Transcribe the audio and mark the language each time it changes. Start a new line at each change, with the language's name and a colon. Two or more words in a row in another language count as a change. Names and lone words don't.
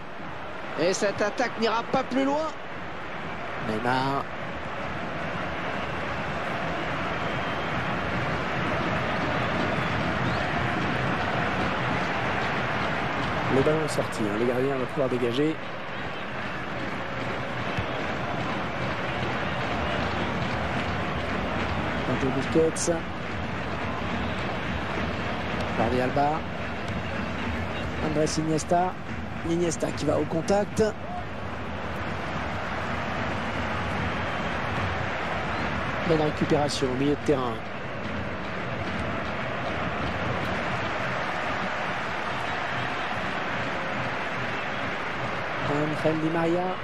French: Et cette attaque n'ira pas plus loin. Neymar. Le ballon est sorti, hein. Le gardien va pouvoir dégager. Sergio Busquets. Jordi Alba. Andrés Iniesta. Iniesta qui va au contact. Bonne récupération au milieu de terrain. Angel Di Maria.